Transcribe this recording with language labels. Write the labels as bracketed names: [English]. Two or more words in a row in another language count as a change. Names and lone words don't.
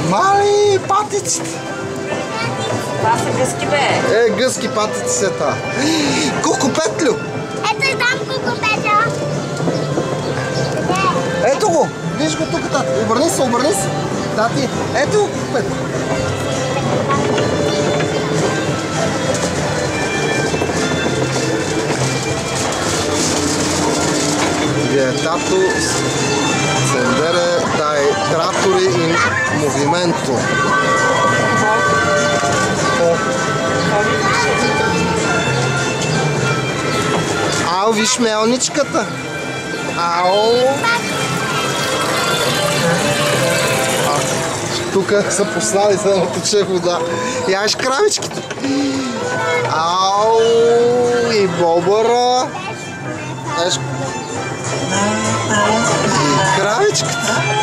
[Bulgarian] Мали, патиците! Това са гъски, бе! Гъски патици са това. Кукупетлю! Ето и там кукупетя. Ето го! Виж го тук, тати. Обърни се. Тати, ето го кукупетлю. [Italian] Vietato sendere dai trattori in movimento. [Bulgarian] Ау, виж мелничката. Ау. Тук са послали, за да тече вода. Яш кравичките. Ау, и бобъра. Еш. И кравичката.